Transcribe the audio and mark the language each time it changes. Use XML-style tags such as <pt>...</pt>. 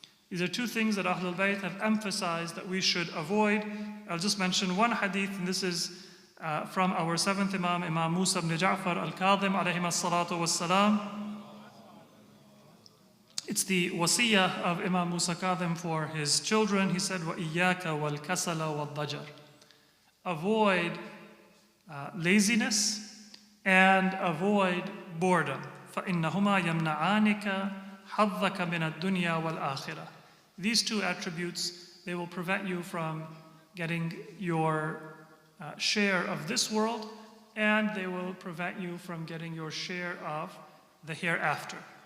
<en>These are two things that Ahlul Bayt have emphasized that we should avoid. I'll just mention one hadith, and this is from our seventh Imam, Imam Musa ibn Ja'far al-Kadhim alayhim as-salatu was-salam. It's the wasiyah of Imam Musa Kadhim for his children. He said,</en> <ar>وَإِيَّاكَ وَالْكَسَلَ وَالضَّجَرِ.</ar> <en>Avoid laziness and avoid boredom.</en> <ar>فَإِنَّهُمَا يَمْنَعَانِكَ حَظَّكَ مِنَ الدُّنْيَا وَالْآخِرَةِ.</ar> <en>These two attributes, they will prevent you from getting your share of this world, and they will prevent you from getting your share of the hereafter.</en>